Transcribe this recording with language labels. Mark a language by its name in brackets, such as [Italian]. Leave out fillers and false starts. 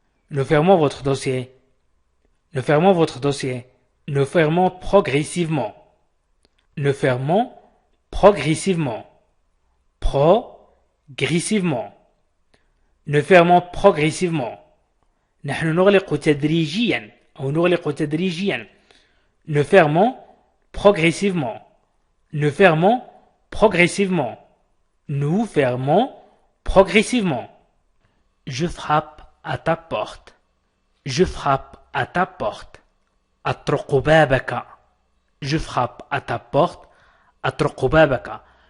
[French] Nous fermons votre dossier. Nous fermons votre dossier. Nous fermons progressivement. Nous fermons progressivement. Progressivement. Nous fermons progressivement. [Arabic] نحن نغلق تدريجيا أو نغلق تدريجيا. [French] Nous fermons progressivement. Nous fermons progressivement. Nous fermons progressivement. Je frappe à ta porte. Je frappe à ta porte. [Arabic] أطرق بابك. [French] Je frappe à ta porte. أطرق بابك.